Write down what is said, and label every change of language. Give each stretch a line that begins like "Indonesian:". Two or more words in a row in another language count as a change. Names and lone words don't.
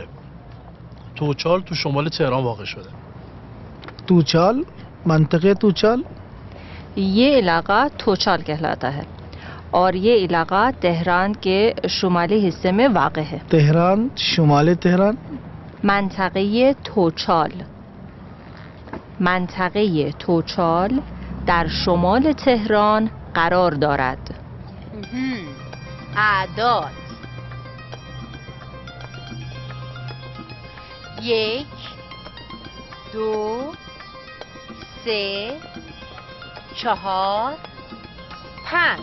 Persian: توچال تو شمال تهران واقع شده. توچال منطقه توچال
Urdu: یہ علاقہ توچال کہلاتا ہے اور یہ علاقہ تہران کے شمالی حصے میں واقع ہے. تہران شمال تہران
Persian: منطقه توچال منطقه توچال در شمال تهران قرار دارد. اعداد 1 2 3 4 5